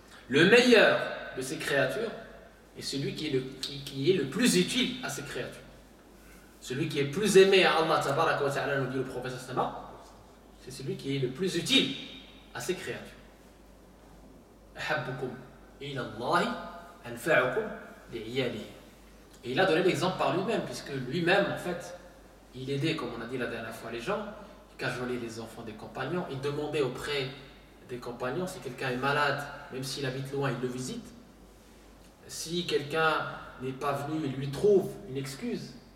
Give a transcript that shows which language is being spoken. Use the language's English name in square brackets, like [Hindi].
[French] Le meilleur de ces créatures est celui qui est le plus utile à ces créatures. Celui qui est plus aimé à Allah [Arabic] tabaraka wa ta'ala, [French] nous dit le prophète [Arabic] sallallahu alayhi wa sallam, [French] c'est celui qui est le plus utile à ces créatures. [Arabic] أحبكم إلى الله أنفعكم لعياله. [French] Et il a donné l'exemple par lui-même, puisque lui-même, en fait, il aidait, comme on a dit la dernière fois, les gens, il cajolait les enfants des compagnons, il demandait auprès des compagnons si quelqu'un est malade, même s'il habite loin, il le visite. Si quelqu'un n'est pas venu, il lui trouve une excuse.